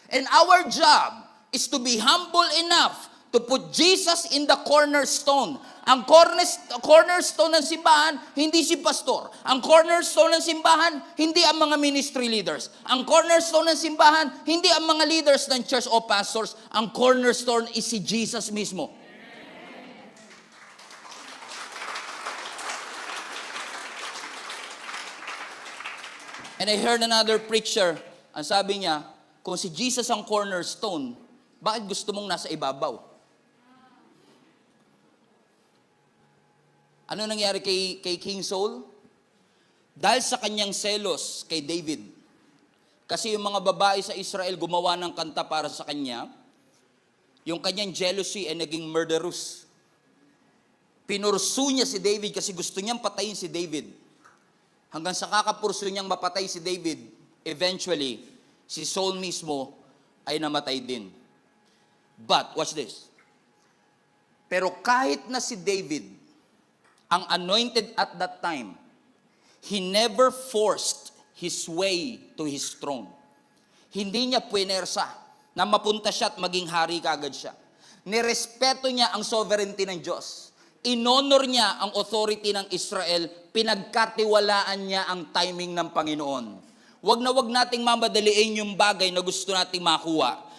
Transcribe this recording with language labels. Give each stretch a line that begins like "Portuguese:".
English: And our job is to be humble enough to put Jesus in the cornerstone.
Filipino: Ang cornerstone ng simbahan, hindi si pastor. Ang cornerstone ng simbahan, hindi ang mga ministry leaders. Ang cornerstone ng simbahan, hindi ang mga leaders ng church o pastors. Ang cornerstone is si Jesus mismo.
English: And I heard another preacher,
Filipino: ang sabi niya, kung si Jesus ang cornerstone, bakit gusto mong nasa ibabaw? Ano nangyari kay King Saul? Dahil sa kanyang selos kay David. Kasi yung mga babae sa Israel gumawa ng kanta para sa kanya, yung kanyang jealousy ay naging murderous. Pinursu niya si David kasi gusto niyang patayin si David. Hanggang sa kakapurso niyang mapatay si David, eventually, si Saul mismo ay namatay din.
English: But, watch this.
Filipino: Pero kahit na si David, ang anointed
English: at that time, he never forced his way to his throne.
Filipino: Hindi niya puwersa na mapunta siya at maging hari kagad siya. Nirespeto niya ang sovereignty ng Diyos. inonor niya ang authority ng Israel, pinagkatiwalaan niya ang timing ng Panginoon. Wag na wag nating mamadaliin yung bagay na gusto nating makuha.